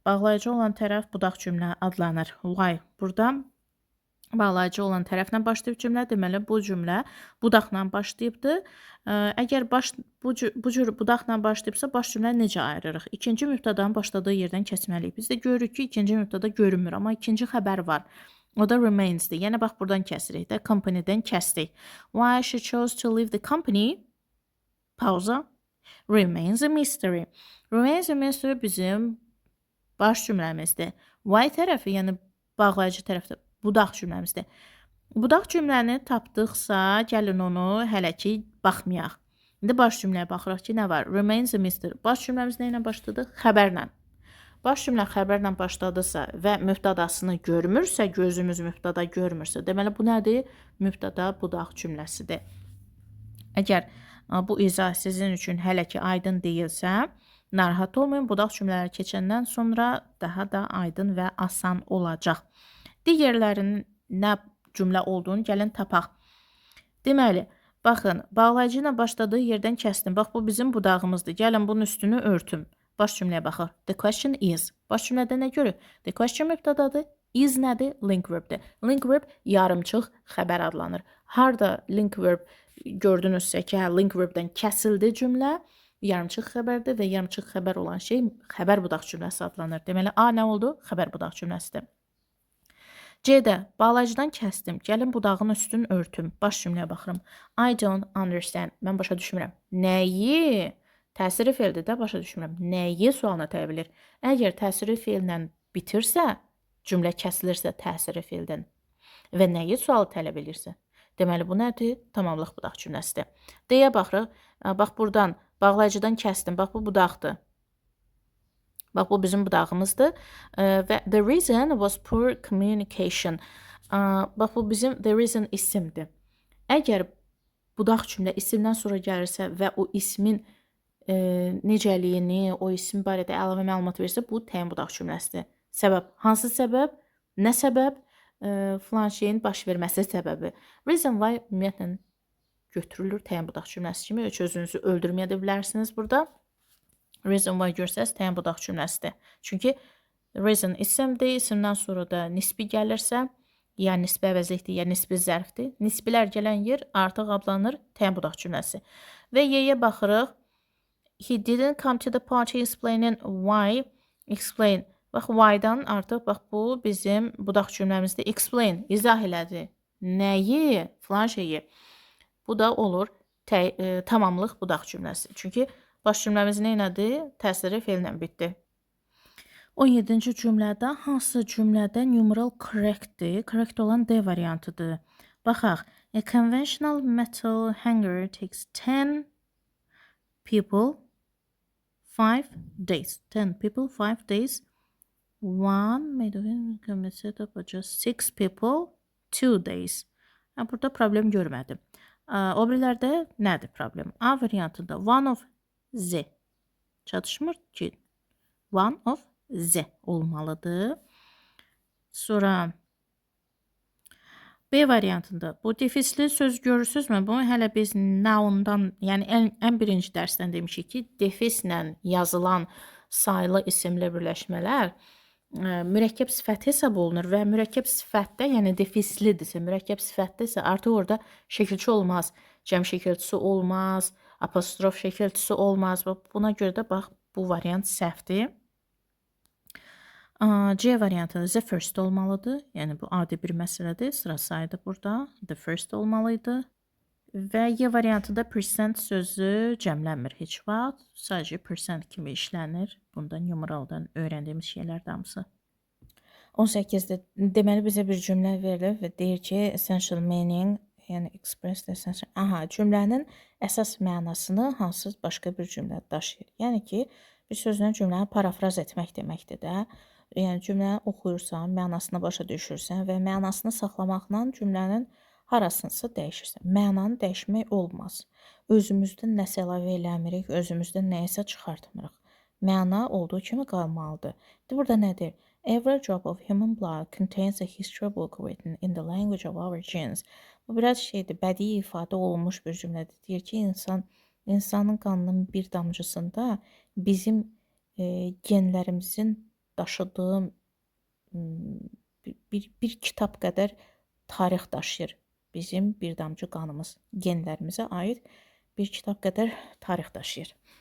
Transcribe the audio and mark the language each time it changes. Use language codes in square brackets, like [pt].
[az] Bağlayıcı olan tərəf budaq cümlə adlanır. Why? Burada bağlayıcı olan tərəflə başlayıb cümlə, deməli bu cümlə budaqla başlayıbdır. Əgər bu cür budaqla başlayıbsa, baş cümlə necə ayırırıq? İkinci mübtədanın başladığı yerdən kəsməliyik. Biz də görürük ki, ikinci mübtəda görünmür, amma ikinci xəbər var. O da remainsdir. Yəni, bax, buradan kəsirik də, company-dən kəsdik. [en] Why she chose to leave the company? [az] Pauza. [en] Remains a mystery. Remains a mystery [az] bizim baş cümləmizdir. Why tərəfi, yəni bağlayıcı tərəfdə budaq cümləmizdir. Budaq cümləni tapdıqsa, gəlin onu hələ ki baxmayaq. İndi baş cümləyə baxırıq ki, nə var? [en] Remains a mystery. [az] Baş cümləmiz nə ilə başladı? Xəbərlə. Baş cümlə xəbərlə başladısa və mübtədasını görmürsə, gözümüz mübtəda görmürsə, deməli bu nədir? Mübtəda budaq cümləsidir. Əgər bu izah sizin üçün hələ ki aydın deyilsə, narahat olmayın. Budaq cümlələri keçəndən sonra daha da aydın və asan olacaq. Digərlərinin nə cümlə olduğunu gəlin tapaq. Deməli, baxın, bağlayıcı ilə başladığı yerdən kəsdim. Bax, bu bizim budağımızdır. Gəlin bunun üstünü örtüm. Baş cümləyə baxaq. [en] The question is. [az] Baş cümlədə nə görür? The question mübtədadır. Is nədir? Link verbdir. Link verb yarımçıq xəbər adlanır. Harda link verb gördünüzsə ki, link verbdən kəsildi cümlə, yarımçıq xəbərdir və yarımçıq xəbər olan şey xəbər budaq cümləsi adlanır. Deməli, A nə oldu? Xəbər budaq cümləsidir. C-də bağlayıcıdan kəsdim. Gəlin budağın üstünü örtüm. Baş cümləyə baxıram. [en] I don't understand. [az] Mən başa düşmürəm. Nəyi? Təsiri feildir də, başa düşmürəm. Nəyi sualına tələb edir? Əgər təsiri feillə bitirsə, cümlə kəsilirsə təsiri feildən və nəyi sualı tələb edirsə, deməli bu nədir? Tamamlıq budaq cümləsidir. D-yə baxırıq. Bax, buradan bağlayıcıdan kəsdim. Bax, bu budaqdır. Bax, bu bizim budağımızdır. Və [en] the reason was poor communication. [az] Bax, bu bizim the reason isimdir. Əgər budaq cümlə isimdən sonra gəlirsə və o ismin necəliyini, o isim barədə əlavə məlumat verirsə, bu təyin budaq cümləsidir. Səbəb. Hansı səbəb? Nə səbəb? Filan şeyin baş verməsi səbəbi. Reason why ümumiyyətlə götürülür təyin budaq cümləsi kimi. Özünüzü öldürməyə də bilərsiniz burada. Reason why görsəz təyin budaq cümləsidir. Çünki reason isimdir, isimdən sonra da nisbi gəlirsə, ya nisbi əvəzlikdir, ya nisbi zərfdir. Nisbilər gələn yer artıq adlanır təyin budaq cümləsi. Və Y-yə baxırıq. [en] He didn't come to the party explaining why. Explain. [az] Bax, why-dan artıq, bax, bu bizim budaq cümləmizdə explain, izah elədi. Nəyi? Filan şeyi. Bu da olur tamamlıq budaq cümləsi. Çünki baş cümləmiz nə elədi? Təsiri feillə bitdi. 17-ci cümlədə hansı cümlədə numeral correctdir? Correct olan D variantıdır. Baxaq. [en] A conventional metal hanger takes 10 people 5 days. 10 people 5 days. One made a set up just 6 people 2 days. [az] Burada problem görmədim. O birilərdə nədir problem? A variantında one of Z. Çatışmır ki. One of Z olmalıdır. Sonra B variantında bu defisli söz görürsünüzmü? Bunu hələ biz noundan, yəni ən birinci dərsdən demişik ki, defislə yazılan sayılı isimli birləşmələr mürəkkəb sifət hesab olunur və mürəkkəb sifətdə, yəni defislidirsə, mürəkkəb sifətdəsə artıq orada şəkilçi olmaz, cəm şəkilçisi olmaz, apostrof şəkilçisi olmaz. Buna görə də bax bu variant səhvdir. C variantı the first olmalıdır. Yəni bu adi bir məsələdir. Sıra sayıdır burada. The first olmalıydı. Və Y variantı da percent sözü cəmlənmir heç vaxt. Sadəcə percent kimi işlənir. Bunda numeraldan öyrəndiyimiz şeylərdir hamısı. 18-də deməli bizə bir cümlə verilir və deyir ki, essential meaning, yəni [en] express the essential. [az] Cümlənin əsas mənasını hansı başqa bir cümlə daşıyır. Yəni ki, bir sözlə cümləni parafraz etmək deməkdir də. Yəni cümləni oxuyursan, mənasını başa düşürsən və mənasını saxlamaqla cümlənin harasınsa dəyişirsən. Mənanı dəyişmək olmaz. Özümüzdən nəsə əlavə eləmirik, özümüzdən nəyisə çıxartmırıq. Məna olduğu kimi qalmalıdır. Burada nədir? [en] Every drop of human blood contains a history book written in the language of our genes. [az] Bu biraz şeydir, bədii ifadə olunmuş bir cümlədir. Deyir ki, insanın qanının bir damcısında bizim genlərimizin daşıdığı bir kitab qədər tarix daşıyır. Bizim bir damcı qanımız genlərimizə aid bir kitab qədər tarix daşıyır.